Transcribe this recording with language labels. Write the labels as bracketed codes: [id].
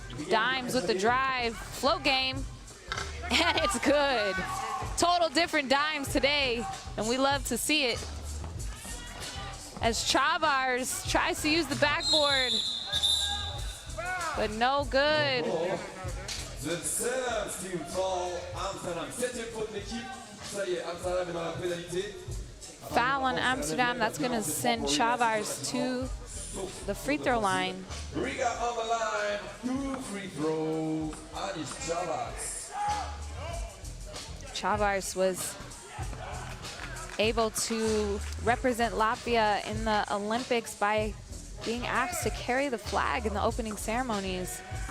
[en] Dimes with the drive. Float game. And it's good. Total different Dimes today, and we love to see it. As Chavars tries to use the backboard, but no good. The seventh team foul, Amsterdam. [fr] 7e faute de l'équipe. Ça y est, Amsterdam est dans la pénalité. [en] Foul on Amsterdam. That's going to send Chavars to the free throw line. Riga on the line. 2 free throws. And it's Chavars. Chavars was able to represent Latvia in the Olympics by being asked to carry the flag in the opening ceremonies.